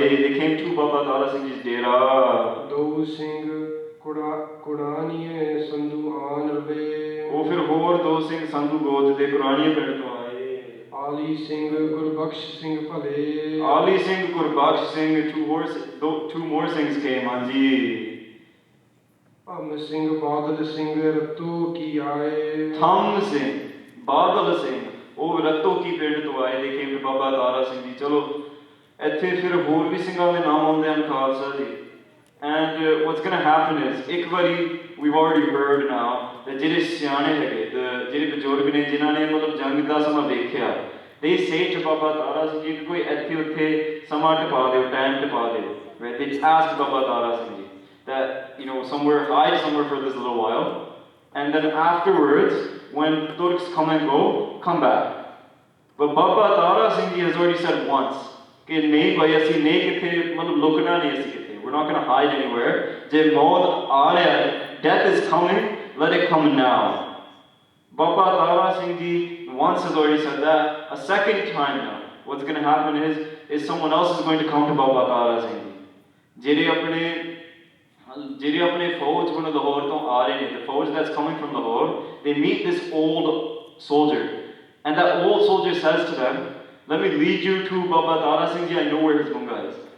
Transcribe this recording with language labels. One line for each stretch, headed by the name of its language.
English: they came to
Punjabi: ਬਾਬਾ ਤਾਰਾ ਸਿੰਘ ਜੀ ਡੇਰਾ। ਦੋ ਸਿੰਘ ਕੁੜਾਨੀਏ ਸੰਧੂ ਆਨ ਰਵੇ। ਉਹ ਫਿਰ ਹੋਰ ਦੋ ਸਿੰਘ ਸੰਧੂ ਗੋਤ ਦੇ ਕੁਰਾਨੀਏ ਪਿੰਡ ਤੋਂ ਆਏ। ਆਲੀ ਸਿੰਘ ਗੁਰਬਖਸ਼ ਸਿੰਘ ਭਲੇ। ਆਲੀ Singh, Gurbakhsh Singh,
English: two more things came।
Punjabi: ਹਾਂਜੀ। ਭੰਮ ਸਿੰਘ ਬਾਦਲ ਸਿੰਘ ਰਤੋ ਕੀ ਆਏ। ਥੰਮ ਸਿੰਘ, ਬਾਦਲ ਸਿੰਘ, ਉਹ ਰਤੋ ਕੀ ਪਿੰਡ ਤੋਂ ਆਏ।
English: they came to
Punjabi: ਬਾਬਾ ਤਾਰਾ ਸਿੰਘ ਜੀ। ਚਲੋ ਇੱਥੇ ਫਿਰ ਹੋਰ ਵੀ ਸਿੰਘਾਂ ਦੇ ਨਾਮ ਆਉਂਦੇ ਹਨ ਖਾਲਸਾ ਜੀ।
English: And what's going to happen is,
Punjabi: ਇੱਕ ਵਾਰੀ
English: we've already heard now that
Punjabi: ਜਿਹੜੇ ਸਿਆਣੇ ਹੈਗੇ, ਜਿਹੜੇ ਬਜ਼ੁਰਗ ਨੇ ਜਿਨ੍ਹਾਂ ਨੇ ਮਤਲਬ ਜੰਗ ਦਾ ਸਮਾਂ ਵੇਖਿਆ,
English: they say to
Punjabi: ਬਾਬਾ ਤਾਰਾ ਸਿੰਘ ਜੀ ਕਿ ਕੋਈ ਇੱਥੇ ਉੱਥੇ ਸਮਾਂ ਟਪਾ ਦਿਓ, ਟਾਈਮ ਟਪਾ ਦਿਓ।
English: Right? They asked Baba Tara Singh ji that, hide somewhere for this little while, and then afterwards, when Turks come and go, come back. But Baba Tara Singh ji has already said once
Punjabi: ਕਿ ਨਹੀਂ ਭਾਈ ਅਸੀਂ ਨਹੀਂ ਕਿੱਥੇ ਮਤਲਬ ਲੁਕਣਾ ਨਹੀਂ ਅਸੀਂ ਕਿੱਥੇ।
English: We're not going to hide anywhere.
Punjabi: ਜੇ ਮੌਤ ਆ ਰਿਹਾ ਹੈ,
English: death is coming, let it come now. Baba Tara Singh ji once has already said that. A second time now, what's going to happen is someone else is going to come to Baba Tara Singh ji.
Punjabi: ਜਿਹੜੇ ਆਪਣੇ ਫੌਜ ਹੁਣ ਲਾਹੌਰ ਤੋਂ ਆ ਰਹੇ ਨੇ,
English: the fauj that's coming from Lahore, they meet this old soldier, and that old soldier says to them, let me lead you to Baba Tara Singh ji, I know where his bunga is.